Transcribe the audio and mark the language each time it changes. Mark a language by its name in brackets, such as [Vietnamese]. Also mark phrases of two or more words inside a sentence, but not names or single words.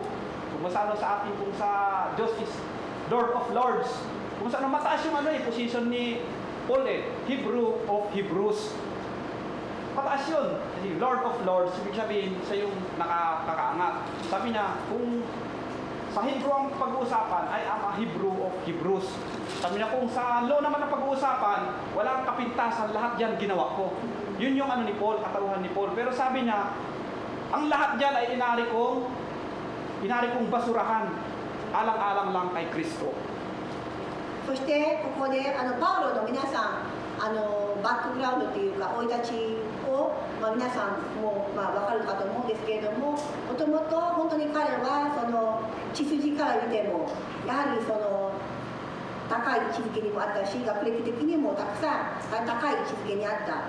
[Filipino] Kung sa atin, kung sa Diyos is [English] Lord of Lords. [Filipino] Kung sa mataas yung position ni Paul [English] Hebrew of Hebrews. [Filipino] Mataas yun. Kasi [English] Lord of Lords, [Filipino] ibig sabihin, siya yung nakakaangat. Sabi niya, kung sa Hebrew ang pag-uusapan, [English] I am a Hebrew of Hebrews. [Filipino] Sabi niya, kung sa law naman ang pag-uusapan, walang kapintasan, lahat yan ginawa ko. Yun yung ni Paul, katauhan ni Paul. Pero sabi niya, ang lahat dyan ay inari kong basurahan, alang-alang lang kay Kristo. [Japanese] そしてここでパウロの皆さんバックグラウンドというか生い立ちを、皆さんも分かるかと思うんですけれども、もともと本当に彼はその血筋から見てもやはりその高い位置づけにもあったし、学歴的にもたくさん高い位置づけにあった。